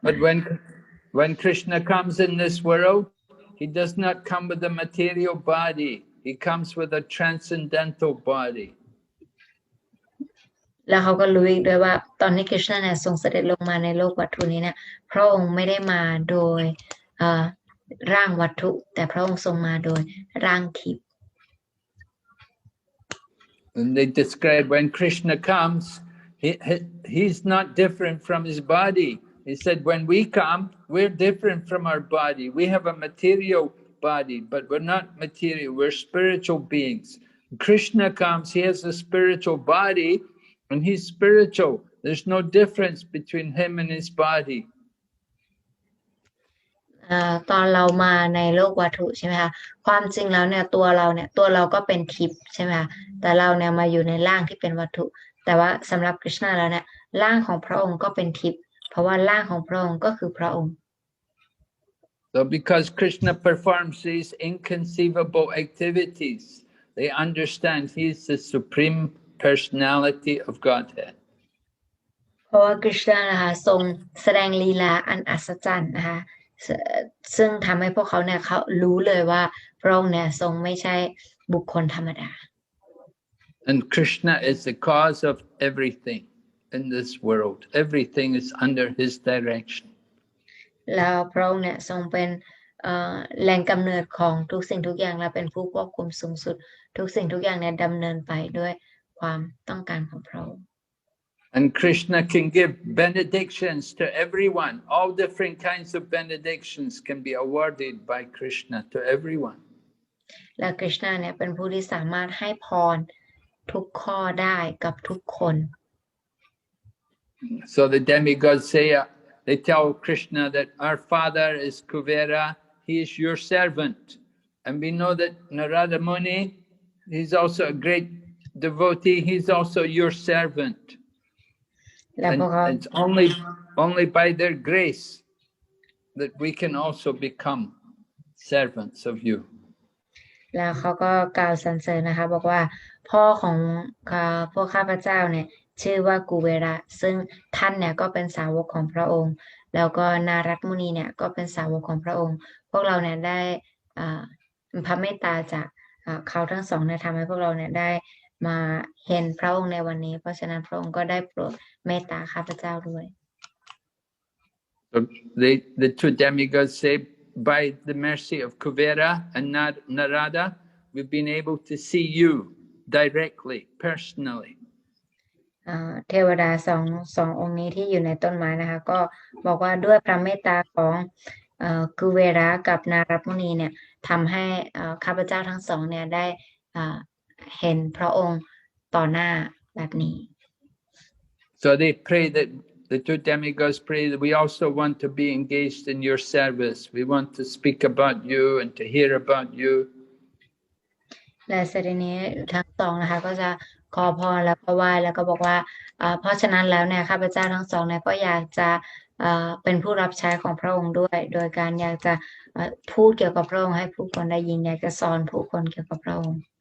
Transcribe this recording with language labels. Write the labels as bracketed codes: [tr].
[en] But when Krishna comes in this world, he does not come with a material body. He comes with a transcendental body. [th] แล้วเขาก็รู้อีกด้วยว่าตอนนี้กฤษณะเนี่ยทรงเสด็จลงมาในโลกวัตถุนี้เนี่ยพระองค์ไม่ได้มาโดยร่างวัตถุแต่พระองค์ทรงมาโดยร่างทิพย์ [en] And they describe when Krishna comes, he's not different from his body. He said, when we come, we're different from our body. We have a material body, but we're not material. We're spiritual beings. Krishna comes, he has a spiritual body, and he's spiritual. There's no difference between him and his body. [th] ตอนเรามาในโลกวัตถุใช่ไหมคะความจริงแล้วเนี่ยตัวเราก็เป็นทิพย์ใช่ไหมคะแต่เราเนี่ยมาอยู่ในร่างที่เป็นวัตถุแต่ว่าสำหรับกฤษณะแล้วเนี่ยร่างของพระองค์ก็เป็นทิพย์เพราะว่าร่างของพระองค์ก็คือพระองค์ [en] So because Krishna performs these inconceivable activities, they understand he's the supreme personality of Godhead. [th] เพราะว่ากฤษณะนะคะทรงแสดงลีลาอันอัศจรรย์นะคะซึ่งทำให้พวกเขาเนี่ยเขารู้เลยว่าพระองค์เนี่ยทรงไม่ใช่บุคคลธรรมดา [en] And Krishna is the cause of everything in this world. Everything is under his direction. [th] แล้วพระองค์เนี่ยทรงเป็นแหล่งกำเนิดของทุกสิ่งทุกอย่างและเป็นผู้ควบคุมสูงสุดทุกสิ่งทุกอย่างเนี่ยดำเนินไปด้วยความต้องการของพระองค์ [en] And Krishna can give benedictions to everyone. All different kinds of benedictions can be awarded by Krishna to everyone. [th] และกฤษณาเนี่ยเป็นผู้ที่สามารถให้พรทุกข้อได้กับทุกคน [en] So the demigods say, they tell Krishna that our father is Kuvera, he is your servant. And we know that Narada Muni, he's also a great devotee, he's also your servant. And it's only by their grace that we can also become servants of you. [th] แล้วเขาก็กล่าวสรรเสริญนะคะบอกว่าพ่อของพวกข้าพเจ้าเนี่ยชื่อว่ากูเวระซึ่งท่านเนี่ยก็เป็นสาวกของพระองค์แล้วก็นารัตมุนีเนี่ยก็เป็นสาวกของพระองค์พวกเราเนี่ยได้พระเมตตาจากเขาทั้งสองเนี่ยทำให้พวกเราเนี่ยได้มาเห็นพระองค์ในวันนี้เพราะฉะนั้นพระองค์ก็ได้โปรดเมตตาข้าพเจ้าด้วย [en] So the two demigods say, by the mercy of Kuvera and Narada, we've been able to see you directly, personally. [th] เทวดาสององค์นี้ที่อยู่ในต้นไม้นะคะก็บอกว่าด้วยพระเมตตาของกุเวระกับนารัตมุนีเนี่ยทำให้ข้าพเจ้าทั้งสองเนี่ยได้เห็นพระองค์ต่อหน้าแบบนี้ [en] So they pray that the two demigods pray that we also want to be engaged in your service. We want to speak about you and to hear about you. [th] และเสด็จนี้ทั้งสองนะคะก็จะขอพรแล้วก็ไหว้แล้วก็บอกว่าเพราะฉะนั้นแล้วเนี่ยข้าพเจ้าทั้งสองเนี่ยก็อยากจะเป็นผู้รับใช้ของพระองค์ด้วยโดยการอยากจะพูดเกี่ยวกับพระองค์ให้ผู้คนได้ยินอยากจะสอนผู้คนเกี่ยวกับพระองค์